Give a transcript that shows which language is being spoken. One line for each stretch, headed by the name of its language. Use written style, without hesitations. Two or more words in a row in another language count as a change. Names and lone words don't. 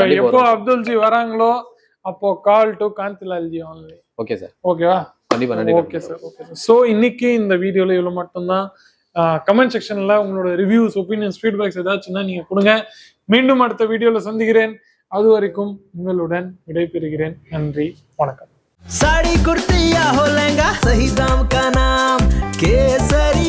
Tamil: எப்போ அப்துல்ஜி வராங்களோ அப்போ
English: call to
Tamil: காந்திலால்ஜி only.
English: okay sir.
Tamil: ஓகேவா? கண்டிப்பா நன்றி.
English: okay sir. okay sir.
Tamil: ஸோ இன்னைக்கு இந்த வீடியோல இவ்வளவு மட்டும்தான்.
English: comment sectionல
Tamil: உங்களோட
English: reviews, opinions, feedbacks
Tamil: ஏதாச்சுன்னா நீங்க கொடுங்க. மீண்டும் அடுத்த வீடியோல சந்திக்கிறேன். அது வரைக்கும் உங்களுடன் விடைபெறுகிறேன். நன்றி, வணக்கம்.
Hindi: साड़ी कुर्ती या हो लहंगा, सही दाम का नाम केसर।